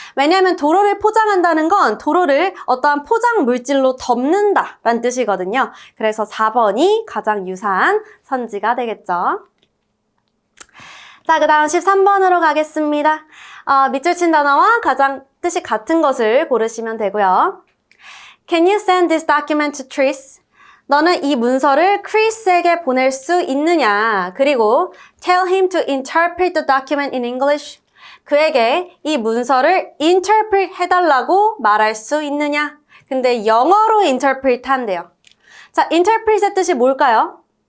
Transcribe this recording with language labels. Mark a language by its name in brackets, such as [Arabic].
[Korean] 왜냐하면 도로를 포장한다는 건 도로를 어떠한 포장 물질로 덮는다 라는 뜻이거든요. 그래서 4번이 가장 유사한 선지가 되겠죠. 자, 그 다음 13번으로 가겠습니다. 밑줄 친 단어와 가장 뜻이 같은 것을 고르시면 되고요. [English] Can you send this document to Tris? [Korean] 너는 이 문서를 크리스에게 보낼 수 있느냐? 그리고 [English] tell him to interpret the document in English. [Korean] 그에게 이 문서를 interpret 해달라고 말할 수 있느냐? 근데 영어로 interpret 한대요. 자, interpret의 뜻이 뭘까요?